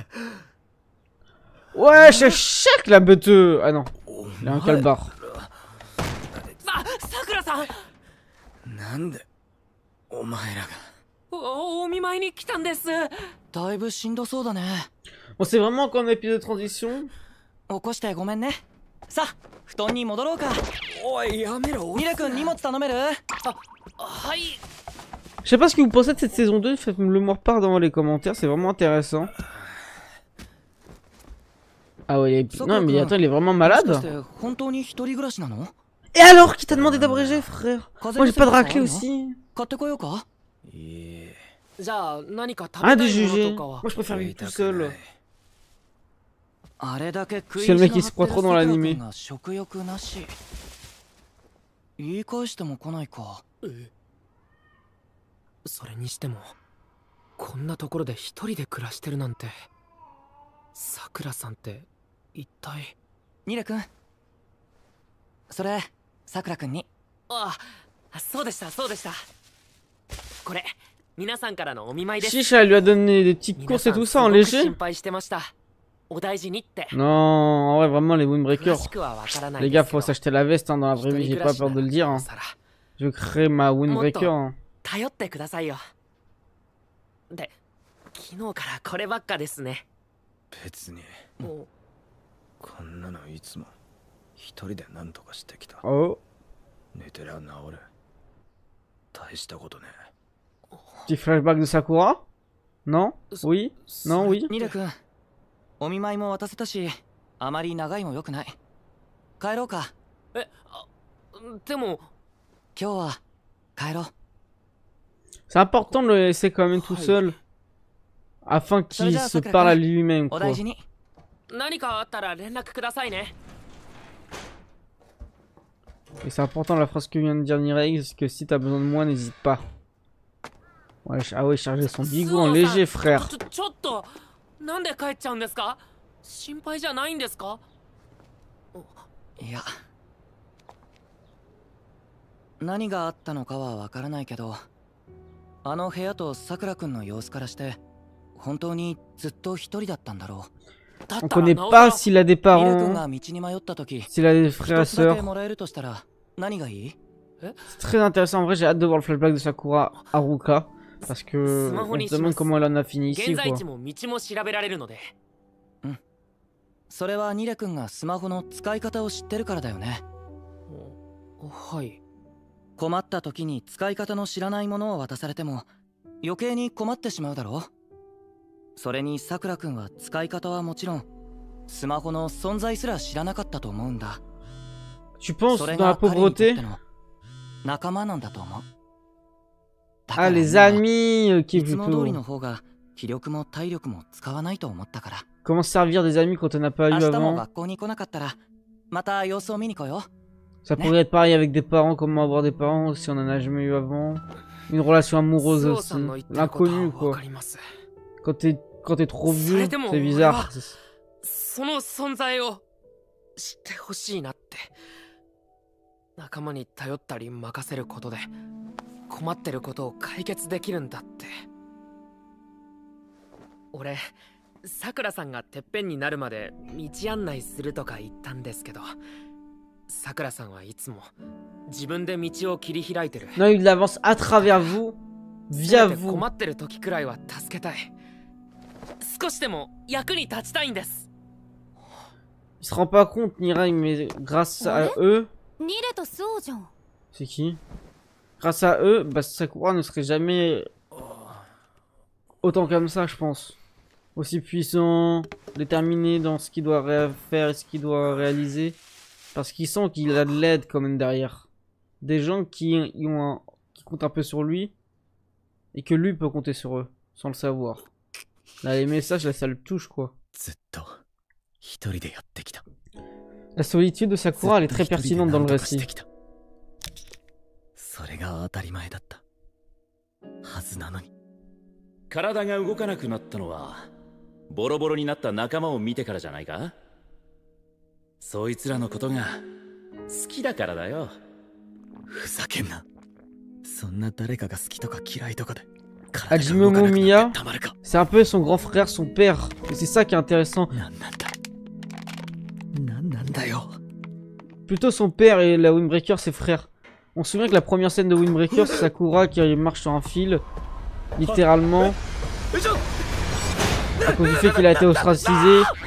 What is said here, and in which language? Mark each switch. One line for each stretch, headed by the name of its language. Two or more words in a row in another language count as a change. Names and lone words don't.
French: Wesh, chèque la beuteux. Ah non, il a un calbar.
Japanese: さくらさん、なんでお前らが。お見舞いに来たんです。だいぶしんどそうだね。
French: Bon, c'est vraiment encore un épisode de transition.
Japanese: 起こしてごめんね。さあ布団に戻ろうか。おいやめろ。ミレ君荷物頼める？はい。
French: Je sais pas ce que vous pensez de cette saison 2, faites-me le part dans les commentaires, c'est vraiment intéressant. Ah ouais, non mais attends, il est vraiment
Japanese: もしかし
French: malade.
Japanese: て本当に一人暮らしなの？
French: Et alors, qui t'a demandé d'abréger, frère? Moi j'ai pas de raclée aussi.
Japanese: 買ってこようか？じゃあ何か食べ
French: Arrête
Japanese: た
French: de
Japanese: いもの
French: juger.
Japanese: とかは
French: Moi je préfère vivre tout seul.
Japanese: あれだけ食い
French: C'est le mec
Japanese: 意
French: qui
Japanese: 地
French: se
Japanese: の
French: croit
Japanese: 張
French: trop
Japanese: って
French: dans
Japanese: るさくら
French: l'animé.
Japanese: 君が食欲なし。言い返しても来ないか。それにしてもこんなところで一人で暮らしてるなんて。さくらさんって一体。ニレ君それさくら君に。あ、そうでしたそうでした。これ皆さんからのお見舞いです。
French: Chiche, elle lui a donné des petites
Japanese: 皆
French: courses
Japanese: さ
French: et
Japanese: ん
French: tout
Japanese: す
French: ça en
Japanese: ごく
French: léger.
Japanese: 心配してました。お大事にって。
French: Non, en vrai, vraiment les
Japanese: 詳
French: Windbreakers.
Japanese: しくはわからない
French: Les
Japanese: で
French: gars,
Japanese: すけど
French: faut s'acheter la veste hein, dans la vraie vie, j'ai pas peur de le dire. Hein.
Japanese: なおさら
French: Je veux créer ma Windbreaker. Hein.
Japanese: 頼ってくださいよ。で、昨日からこればっかですね。別にもこんなのいつも一人で何とかしてきた。
French: Oh,
Japanese: 寝てりゃ治る。大したことね。
French: petit flashback de Sakura? Non? Oui?
Japanese: う
French: Non? Oui?
Japanese: ニレ君お見舞いも渡せたしあまり長いも良くない。帰ろうか。でも今日は帰ろう。
French: C'est important de le laisser quand même tout seul. Afin qu'il se parle à lui-même,
Japanese: お
French: quoi.
Japanese: 大事に。何かあったら連絡くださいね。
French: Et c'est important la phrase que vient de dire Nirei, c'est que si t'as besoin de moi, n'hésite pas. Ouais, ah ouais, charger son bigot en léger, frère.
Japanese: ちょっとなんで帰っちゃうんですか？心配じゃないんですか？いや。何があったのかはわからないけど、あの部屋とさくらくんの様子からして、本当にずっと一人だったんだろう。
French: On connaît pas s'il a des
Japanese: ミル君
French: parents,
Japanese: が道に迷った時、
French: s'il a des frères et
Japanese: 一つだけ
French: sœurs.
Japanese: もらえるとしたら何がいい？
French: C'est très intéressant, en vrai j'ai hâte de voir le flashback de Sakura Haruka. Parce que on se demande comment elle en a fini ici,
Japanese: 現在
French: quoi.
Japanese: 地も道も調べられるので。それはニレ君がスマホの使い方を知ってるからだよね。はい。困った時に使い方の知らないものを渡されても余計に困ってしまうだろう。それにさくらくんは使い方はもちろんスマホの存在すら知らなかったと思うんだ。
French: Tu penses
Japanese: それ
French: dans la
Japanese: が彼にとって
French: pauvreté?
Japanese: の仲間なんだと思う。
French: Ah, les amis, ok,
Japanese: いつも通り
French: plutôt.
Japanese: の方が気力も体力も使わないと思ったから。
French: Comment se servir des amis quand on n'a pas
Japanese: 明
French: eu
Japanese: 日も
French: avant?
Japanese: 学校に来なかったらまた様子を見に来よう。
French: Ça pourrait être pareil avec des parents, comment avoir des parents si on en a jamais eu avant. Une relation amoureuse aussi. L'inconnu, quoi. Quand t'es trop vieux, c'est bizarre.
Japanese: その存在を知ってほしいなって。仲間に頼ったり任せることで困ってることを解決できるんだって。俺、さくらさんがてっぺんになるまで道案内するとか言ったんですけど、さくらさんはいつも自分で道を切り開いてる。
French: Non, il avance à travers vous, via vous.
Japanese: 困ってる時くらいは助けたい。少しでも役に立ちたいんです。
French: Il se rend pas compte, Nirai, mais grâce à eux... C'est qui? Grâce à eux, bah, Sakura ne serait jamais autant comme ça, je pense. Aussi puissant, déterminé dans ce qu'il doit faire et ce qu'il doit réaliser. Parce qu'il sent qu'il a de l'aide quand même derrière. Des gens qui comptent un peu sur lui. Et que lui peut compter sur eux, sans le savoir. Là, les messages, là, ça le touche, quoi. La solitude de Sakura, elle est très pertinente dans le récit.
Japanese: それが当たり前だったはずなのに。体が動かなくなったのはボロボロになった仲間を見てからじゃないか。そいつらのことが好きだからだよ。ふざけんな。そんな誰かが好きとか嫌いとかで。
French: Hajime Momiya, c'est un peu son grand frère, son père. Et c'est ça qui est intéressant. Plutôt son père et la Windbreaker, ses frères. On se souvient que la première scène de Windbreaker, c'est Sakura qui marche sur un fil, littéralement, à cause du fait qu'il a été ostracisé.